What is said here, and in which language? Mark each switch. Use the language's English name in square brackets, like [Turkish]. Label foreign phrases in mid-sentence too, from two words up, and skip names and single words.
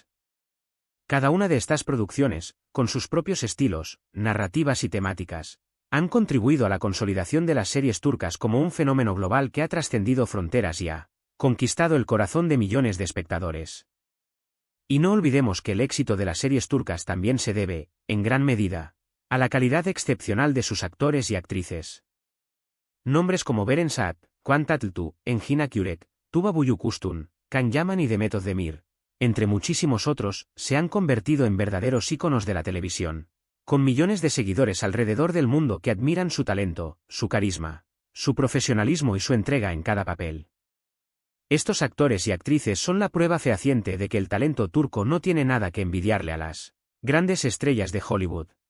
[Spanish] Cada una de estas producciones, con sus propios estilos, narrativas y temáticas, han contribuido a la consolidación de las series turcas como un fenómeno global que ha trascendido fronteras y ha conquistado el corazón de millones de espectadores. Y no olvidemos que el éxito de las series turcas también se debe, en gran medida, a la calidad excepcional de sus actores y actrices. Nombres como Beren Saat, Kwan Tatltu, Engin Akyurek, Tuba Büyüküstün, Can Yaman y Demet Özdemir, entre muchísimos otros, se han convertido en verdaderos íconos de la televisión, con millones de seguidores alrededor del mundo que admiran su talento, su carisma, su profesionalismo y su entrega en cada papel. Estos actores y actrices son la prueba fehaciente de que el talento turco no tiene nada que envidiarle a las grandes estrellas de Hollywood.